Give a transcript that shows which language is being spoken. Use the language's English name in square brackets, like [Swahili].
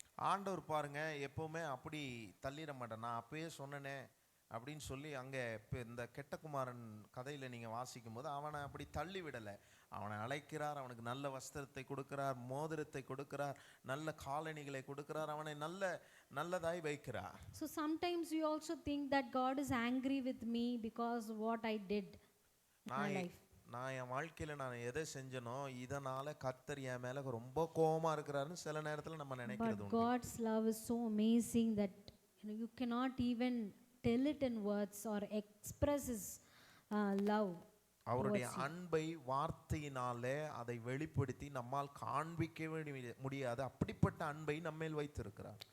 [Tamil] ஆண்டவர் பாருங்க எப்பவுமே அப்படி தள்ளிட மாட்டேன், நான் அப்பவே சொன்னேனே அப்படின்னு சொல்லி அங்கே இப்போ இந்த கெட்ட குமாரன் கதையில் நீங்கள் வாசிக்கும் போது அவனை அப்படி தள்ளி விடலை. அவனை அழைக்கிறார், அவனுக்கு நல்ல வஸ்திரத்தை கொடுக்கிறார், மோதிரத்தை கொடுக்கிறார், நல்ல காலணிகளை கொடுக்கிறார், அவனை நல்லதாய் வைக்கிறார். [English] So sometimes you also think that God is angry with me because what I did in my life. [Tamil] நான் என் வாழ்க்கையில் நான் எதை செஞ்சனோ இதனால கர்த்தர் என் மேலே ரொம்ப கோபமாக இருக்கிறாருன்னு சில நேரத்தில் நம்ம நினைக்கிறது. [English] But God's love is so amazing that you cannot even tell it in words or express His love. [Tamil] அவருடைய அன்பை வார்த்தையினாலே அதை வெளிப்படுத்தி நம்மால் காண்பிக்கவே முடியாது. அப்படிப்பட்ட அன்பை நம்மேல் வைத்திருக்கிறார்.